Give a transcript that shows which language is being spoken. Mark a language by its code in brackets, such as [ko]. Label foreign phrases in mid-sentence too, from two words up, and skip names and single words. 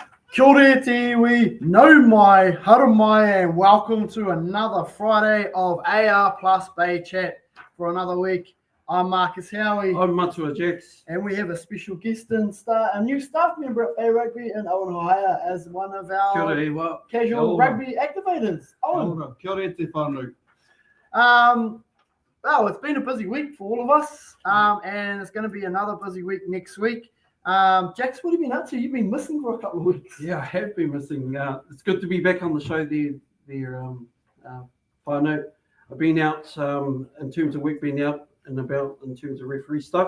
[mi] Kia ora te iwi, nau mai, hara mai, [en] and welcome to another Friday of AR Plus Bay Chat for another week. I'm Marcus Howie. I'm Matua Jax. And we have a special guest and a new staff member at Bay Rugby in Owen Haia as one of our casual rugby activators. Owen. [mi] Kia ora te whānau. [en] Well, it's been a busy week for all of us, and it's going to be another busy week next week. Jax, what have you been up to? You've been missing for a couple of weeks. Yeah, I have been missing. It's good to be back on the show there, whānau. I've been out in terms of work, been out and about in terms of referee stuff.